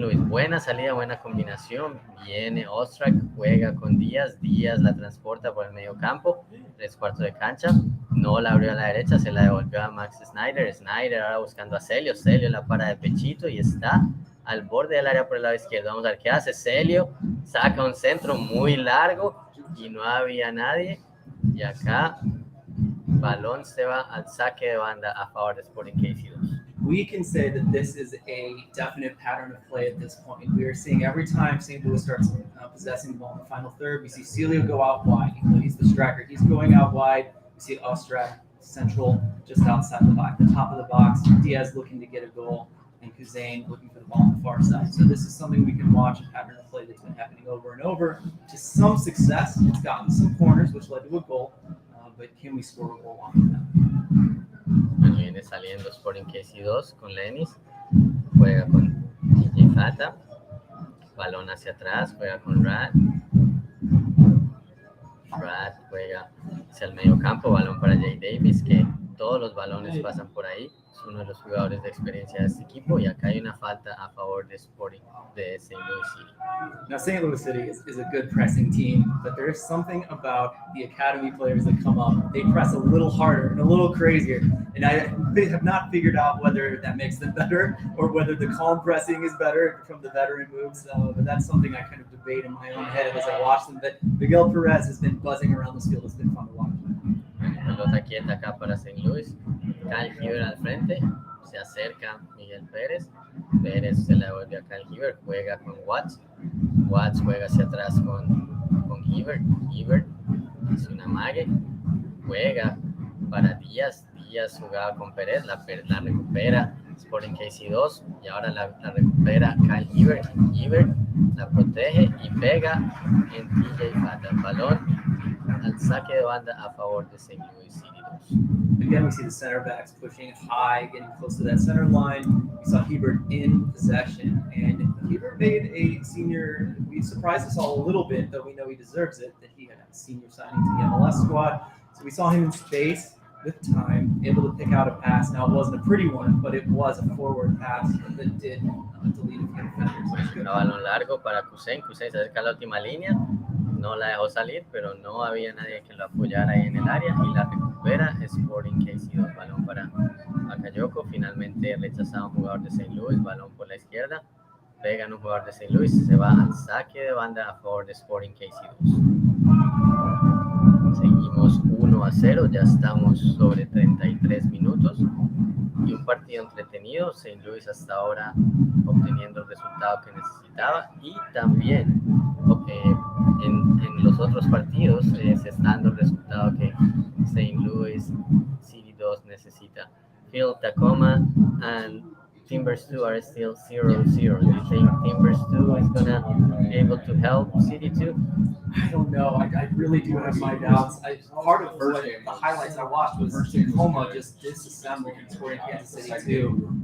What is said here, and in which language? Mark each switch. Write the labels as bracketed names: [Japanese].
[Spanish] Louis, buena salida, buena combinación, viene Ostrak, juega con Díaz, la transporta por el medio campo, 3/4 de cancha, no la abrió a la derecha, se la devolvió a Max Snyder ahora buscando a Celio la para de pechito y está al borde del área por el lado izquierdo. Vamos a ver qué hace Celio, saca un centro muy largo y no había nadie, y acá balón se va al saque de banda a favor de Sporting KC2. [English] We can say that this is a definite pattern of play at this point. We are seeing every time St. Louis starts possessing the ball in the final third, we see Celio go out wide. He's the striker. He's going out wide. We see Ostrak central, just outside the top of the box. Diaz looking to get a goal, and Kuzain looking for the ball on the far side. So this is something we can watch, a pattern of play that's been happening over and over. To some success, it's gotten some corners, which led to a goal. But can we score a goal on that? [Spanish] Bueno, viene saliendo Sporting KC2 con Lennis, juega con TJ Fata, balón hacia atrás, juega con Rad juega hacia el medio campo, balón para Jay Davis, que todos los balones pasan por ahí, es uno de los jugadores de experiencia de este equipo, y acá hay una falta a favor de Sporting de St. Louis City. [English] Now, St. Louis City is a good pressing team, but there is something about the academy players that come up. They press a little harder and a little crazier, and they have not figured out whether that makes them better or whether the calm pressing is better from the veteran moves. But that's something I kind of debate in my own head as I watch them. But Miguel Perez has been buzzing around this field. It's been fun to watch. [Spanish] Pelota quieta acá para St. Louis. Kyle Hibbert al frente. Se acerca Miguel Pérez. Pérez se la devuelve a Kyle Hibbert. Juega con Watts. Watts juega hacia atrás con Hibbert. Hibbert hace una mague. Juega para Díaz. Díaz jugaba con Pérez. La recupera Sporting KC2. Y ahora la recupera Kyle Hibbert. Hibbert la protege y pega en TJ Fata. El balón al saque de banda a favor de St. Louis City 2. [English] Again, we see the center backs pushing high, getting close to that center line. We saw Hebert in possession, and Hebert made a senior. We surprised us all a little bit, though we know he deserves it, that he had a senior signing to the MLS squad. So we saw him in space with time, able to pick out a pass. Now, it wasn't a pretty one, but it was a forward pass that did delete a few defenders. [Spanish] Un balón largo para Kuzain. Kuzain se acerca a la última línea. No la dejó salir, pero no había nadie que lo apoyara ahí en el área y la recupera Sporting KC2. Balón para Bakayoko, finalmente rechazado un jugador de St. Louis, balón por la izquierda, pegan un jugador de St. Louis, se va al saque de banda a favor de Sporting KC2. Seguimos 1-0, ya estamos sobre 33 minutos. y un partido entretenido. St. Louis hasta ahora obteniendo el resultado que necesitaba, y también en los otros partidos se está dando el resultado que St. Louis City2 necesita. [English] Phil, Tacoma and Timbers 2 are still 0-0. Do you think Timbers 2 is gonna be able to help City2? I don't know. I really do have my doubts. Part of what the highlights I watched was Tacoma just disassembled and scored in Kansas City too.